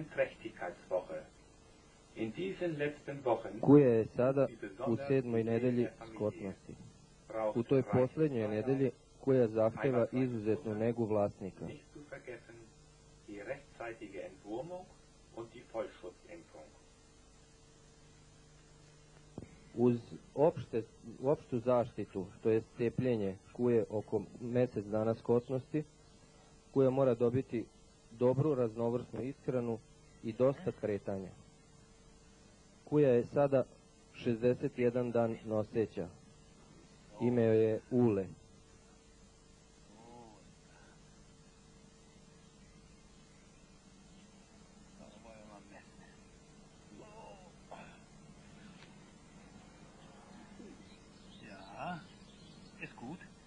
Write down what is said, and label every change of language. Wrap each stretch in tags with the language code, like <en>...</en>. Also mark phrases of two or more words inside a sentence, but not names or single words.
<de>Trächtigkeitswoche. In diesen letzten Wochen</de> <sr>Kuja je sada u 7. nedelji skotnosti. U toj posljednjoj nedelji kuja zahteva izuzetnu negu vlasnika.</sr> <de>nicht zu vergessen die rechtzeitige Entwurmung und die Vollschutzimpfung.</de> <sr>Uz opštu zaštitu, to je cepljenje kuje oko mjesec dana skotnosti, kuja mora dobiti dobru raznovrsnu ishranu i dosta kretanja. Kuja je sada 61 dan noseća. Ime joj je Ule.</sr> <de>Ja, ist gut.</de>